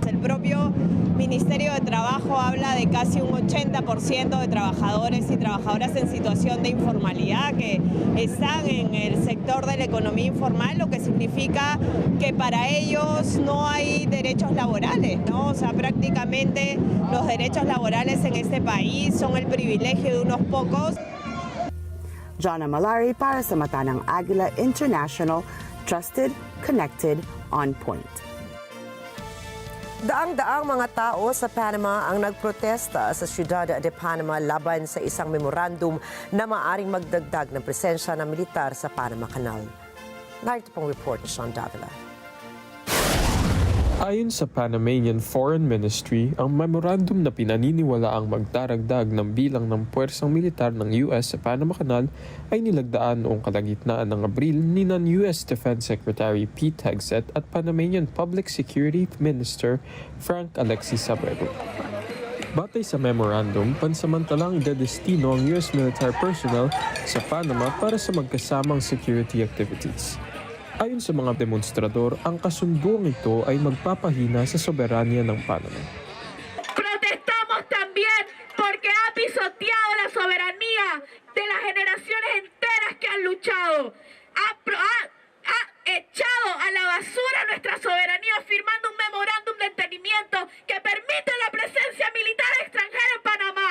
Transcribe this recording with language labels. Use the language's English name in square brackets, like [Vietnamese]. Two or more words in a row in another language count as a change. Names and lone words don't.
[Spanish] El propio Ministerio de Trabajo habla de casi un 80% de trabajadores y trabajadoras en situación de informalidad que están en el sector de la economía informal, lo que significa que para ellos no hay derechos laborales, ¿no? O sea, prácticamente los derechos laborales en este país son el privilegio de unos pocos. [Filipino] Jonna Malari para sa mata ng Agila International, [English] trusted, connected, on point. [Filipino] Daang-daang mga tao sa Panama ang nagprotesta sa Ciudad de Panama laban sa isang memorandum na maaring magdagdag ng presensya ng militar sa Panama Canal. Narito pong report ni Sean Davila. Ayon sa Panamanian Foreign Ministry, ang memorandum na pinaniniwala ang magdaragdag ng bilang ng puwersang militar ng US sa Panama Canal ay nilagdaan noong kalagitnaan ng Abril ni [English] US Defense Secretary [Filipino] Pete Hegseth at [English] Panamanian Public Security Minister [Filipino] Frank Alexis Sabrero. Batay sa memorandum, pansamantalang idedestino ang [English] US military personnel [Filipino] sa Panama para sa magkasamang [English] security activities. [Filipino] Ayon sa mga demonstrador, ang kasunduang ito ay magpapahina sa soberanya ng Panama. [Spanish] Protestamos también porque ha pisoteado la soberanía de las generaciones enteras que han luchado. Ha echado a la basura nuestra soberanía firmando un memorándum de entendimiento que permite la presencia militar extranjera en Panamá.